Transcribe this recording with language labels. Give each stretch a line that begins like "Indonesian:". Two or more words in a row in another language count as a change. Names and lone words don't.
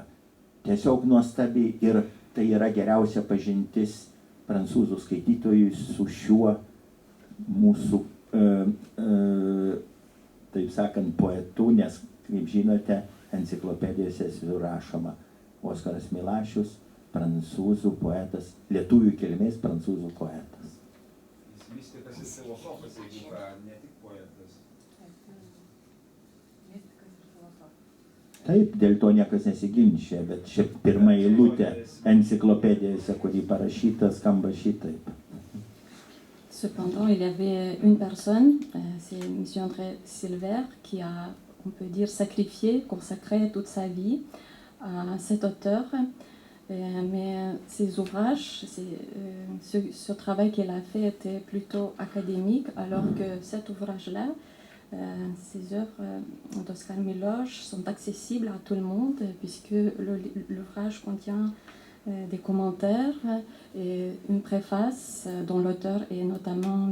Lithuanian: Tiesiog nuostabi ir tai yra geriausia pažintis prancūzų skaitytojui su šiuo mūsų, taip sakant, poetu, nes, kaip žinote, enciklopedijose rašoma Oskaras Milašius, prancūzų poetas, lietuvių kilmės prancūzų poetas. Jis mistikas ir filosofas, jeigu ką, ne tik poetas. Taip, dėl to niekas nesiginčia, bet čia pirma eilutė enciklopedijose, kurį parašyta, skamba šitaip.
French: Cependant, il y avait une personne, c'est M. André Silver, qui a, on peut dire, sacrifié, consacré toute sa vie à cet auteur. Mais ses ouvrages, ce travail qu'il a fait était plutôt académique, alors que cet ouvrage-là, ces œuvres d'Oskar Miloš sont accessibles à tout le monde, puisque l'ouvrage contient des commentaires et une préface dont l'auteur est notamment M.